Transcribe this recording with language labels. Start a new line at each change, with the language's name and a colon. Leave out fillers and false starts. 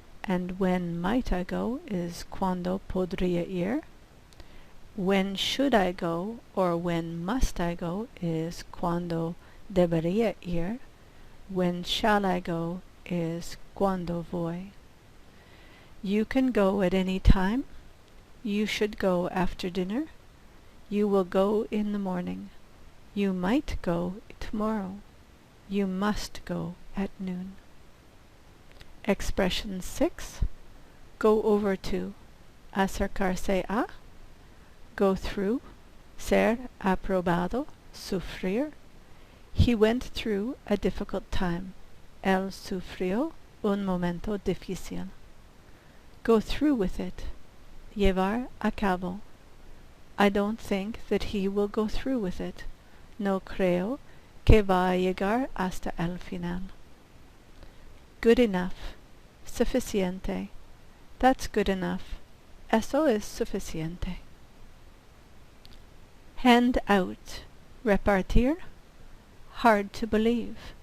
English: And when might I go is
Spanish: cuando podría ir.
English: When should I go or when must I go is
Spanish: cuando debería ir.
English: When shall I go is
Spanish: cuando voy.
English: You can go at any time. You should go after dinner. You will go in the morning. You might go tomorrow. You must go at noon. Expression 6. Go over to.
Spanish: Acercarse a.
English: Go through.
Spanish: Ser aprobado. Sufrir.
English: He went through a difficult time.
Spanish: Él sufrió un momento difícil.
English: Go through with it.
Spanish: Llevar a cabo.
English: I don't think that he will go through with it.
Spanish: No creo que va a llegar hasta el final.
English: Good enough.
Spanish: Suficiente.
English: That's good enough.
Spanish: Eso es suficiente.
English: Hand out.
Spanish: Repartir.
English: Hard to believe.